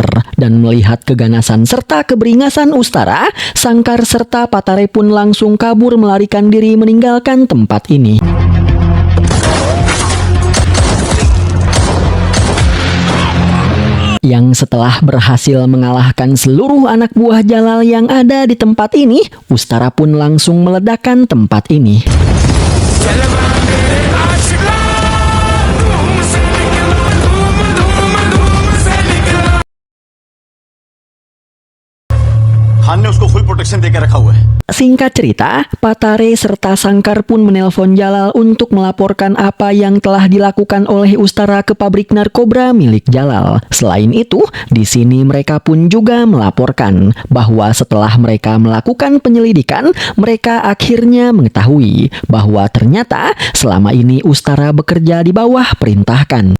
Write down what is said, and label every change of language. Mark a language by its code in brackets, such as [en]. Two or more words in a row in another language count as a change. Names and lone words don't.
[id] Dan melihat keganasan serta keberingasan Ustara, Sankar serta Patare pun langsung kabur melarikan diri meninggalkan tempat ini. Yang setelah berhasil mengalahkan seluruh anak buah Jalal yang ada di tempat ini, Ustara pun langsung meledakkan tempat ini. [hi] खान ने उसको [en] full protection [hi] देकर रखा हुआ है। [id] Singkat cerita, Patare serta Sankar pun menelpon Jalal untuk melaporkan apa yang telah dilakukan oleh Ustara ke pabrik narkoba milik Jalal. Selain itu, di sini mereka pun juga melaporkan bahwa setelah mereka melakukan penyelidikan, mereka akhirnya mengetahui bahwa ternyata selama ini Ustara bekerja di bawah perintahkan.